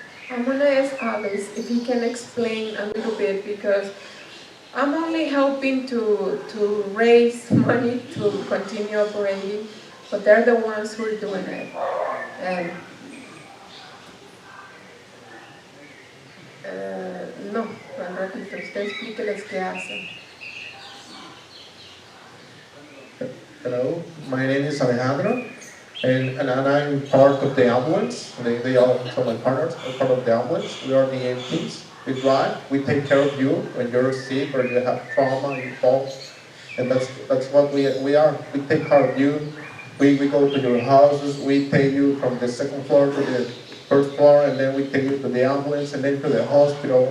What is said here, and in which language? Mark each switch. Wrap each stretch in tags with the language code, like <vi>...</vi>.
<en>I'm going to ask Alice if he can explain a little bit, because I'm only helping to raise money to continue operating, but they're the ones who are doing it. And</en> <es>no, ratito, usted explíqueles qué hacen.</es> <en>Hello, my name is Alejandro, and I'm part of the ambulance. They are some of my partners, are part of the ambulance. We are the EMTs. We drive, we take care of you when you're sick or you have trauma, you fall. And that's what we are. We take care of you. We go to your houses, we take you from the second floor to the first floor, and then we take you to the ambulance, and then to the hospital.</en>